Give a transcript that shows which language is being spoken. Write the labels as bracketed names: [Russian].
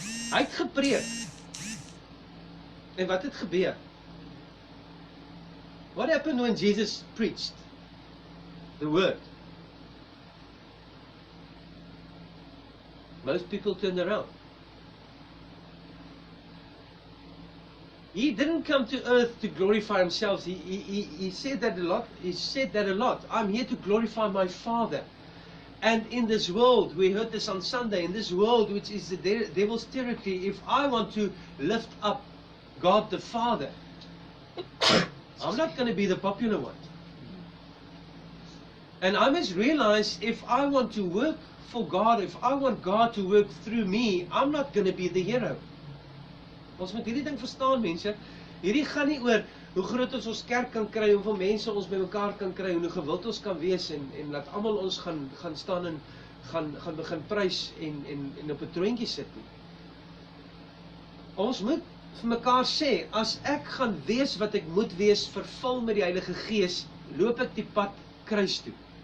[Afrikaans] Hy het gepreek. En wat het gebeur? [English] What happened when Jesus preached the word? Most people turned around. He didn't come to earth to glorify himself. He said that a lot. He said that a lot. I'm here to glorify my Father. And in this world, we heard this on Sunday, in this world which is the devil's territory, if I want to lift up God the Father, I'm not going to be the popular one. And I must realize, if I want to work for God, if I want God to work through me, I'm not going to be the hero. [Afrikaans] Ons moet hierdie ding verstaan, mense. Hierdie gaan nie oor hoe groot ons kerk kan kry, hoeveel mense ons by mekaar kan kry, en hoe gewild ons kan wees, en laat almal ons gaan staan en gaan begin prys en op 'n troontjie sit nie. Ons moet vir mekaar sê, as ek gaan wees wat ek moet wees, vervul met die Heilige Gees, loop ek die pad kruis toe.